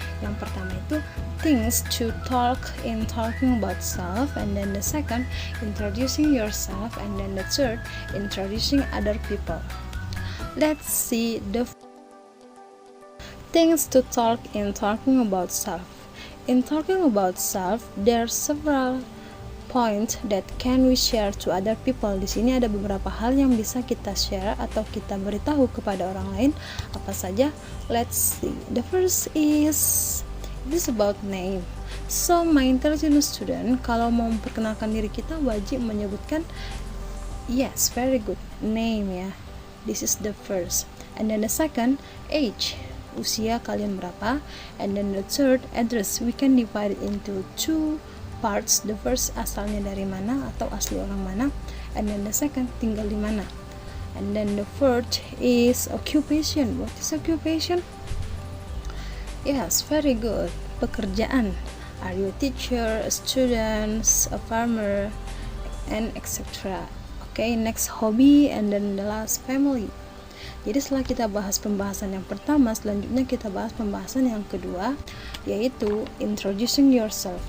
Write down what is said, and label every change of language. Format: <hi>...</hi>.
<id>Yang pertama itu</id> <en>things to talk in talking about self, and then the second introducing yourself, and then the third introducing other people. Let's see the things to talk in talking about self. In talking about self, there are several points that can we share to other people.</en> <id>Di sini ada beberapa hal yang bisa kita share atau kita beritahu kepada orang lain. Apa saja?</id> <en>Let's see. The first is this about name. So my intelligent student,</en> <id>kalau mau memperkenalkan diri kita wajib menyebutkan</id> <en>yes, very good,</en> <id>name ya.</id> <en>This is the first. And then the second, age.</en> <id>Usia kalian berapa,</id> <en>and then the third, address. We can divide it into two parts. The first,</en> <id>asalnya dari mana atau asli orang mana,</id> <en>and then the second,</en> <id>tinggal di mana.</id> <en>And then the fourth is occupation. What is occupation? Yes, very good. Pekerjaan. Are you a teacher, a student, a farmer, and etc. Okay, next, hobby, and then the last, family.</en> <id>Jadi setelah kita bahas pembahasan yang pertama, selanjutnya kita bahas pembahasan yang kedua, yaitu introducing yourself.</id>